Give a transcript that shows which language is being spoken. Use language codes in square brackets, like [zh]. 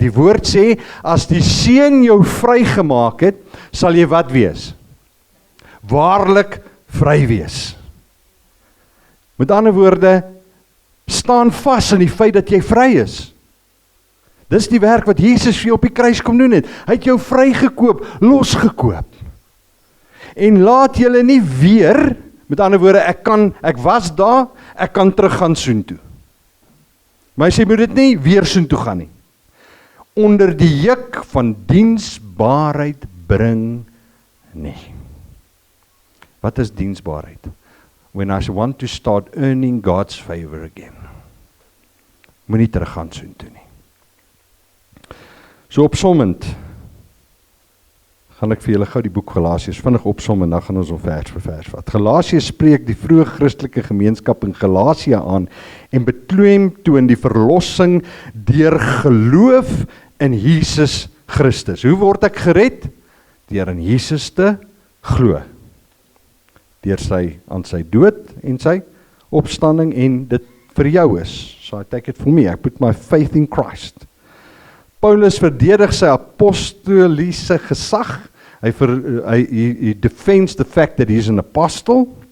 [af] Die woord sê, as die Seun jou vrygemaak het, sal jy wat wees? Waarlik vry wees. Met ander woorde, staan vas in die feit dat jy vry is. Dis die werk wat Jesus vir jou op die kruis kom doen het. Hy het jou vrygekoop, losgekoop. En laat julle nie weer, met ander woorde, ek was daar, ek kan terug gaan soontoe. Maar hy sê, moet dit nie weer soontoe gaan nie. Onder die juk van diensbaarheid bring nie. Wat is diensbaarheid? [en] When I want to start earning God's favor again. [af] Moenie terug gaan soontoe nie. So opsommend, gaan ek vir julle gou die boek Galasiërs vinnig opsom en dan gaan ons vers vir vers vat. Galasiërs spreek die vroeë Christelike gemeenskap in Galasië aan en beklemtoon die verlossing deur geloof in Jesus Christus. Hoe word ek gered? Deur in Jesus te glo. Deur aan sy dood en sy opstanding en dit vir jou is. [en] So I take it for me, I put my faith in Christ. [af] Paulus verdedig sy apostoliese gesag. [en] Hy defends the fact that he's an apostle.